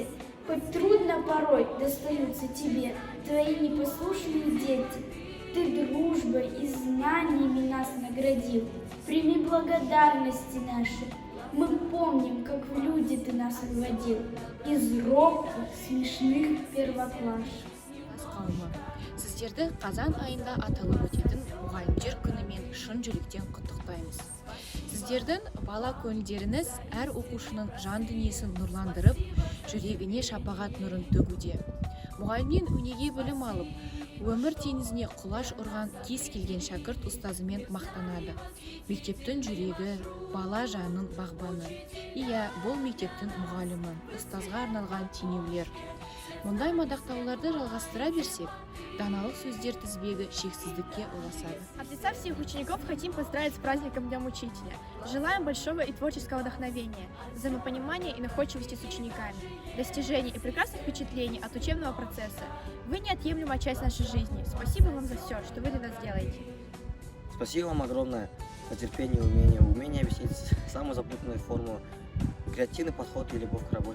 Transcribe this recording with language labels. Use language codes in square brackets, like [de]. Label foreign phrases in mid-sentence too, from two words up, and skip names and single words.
[ru] Хоть трудно порой достаются тебе твои непослушные дети. Ты дружбой и знаниями нас наградил. Прими благодарности наши. Мы помним, как в люди ты нас выводил из робких, смешных первоклашек. [kk] Сіздерді қазан айында аталып өтетін мұғалімдер күнімен шын жүректен құттықтаймыз. Сіздердің бала көңілдеріңіз әр оқушының жан дүниесін нұрландырып, жүрегіне шапағат нұрын төгуде. Мұғалімнен өнеге білім алып, өмір теңізіне құлаш ұрған кез келген шәкірт ұстазымен мақтанады. Мектептің жүрегі, бала жанның бағбаны. Иә, бұл мектептің мұғалімі, ұстазға арналған теңеулер. Мұндай мадақтауларды жалғастыра берсек, даналық сөздер тізбегі шексіздікке ұласады. [ru] От лица всех учеников хотим поздравить с праздником Днем Учителя. Желаем большого и творческого вдохновения, взаимопонимания и находчивости с учениками, достижений и прекрасных впечатлений от учебного процесса. Вы неотъемлемая часть нашей жизни. Спасибо вам за все, что вы для нас делаете. Спасибо вам огромное за терпение и умение объяснить самую запутанную формулу, креативный подход и любовь к работе.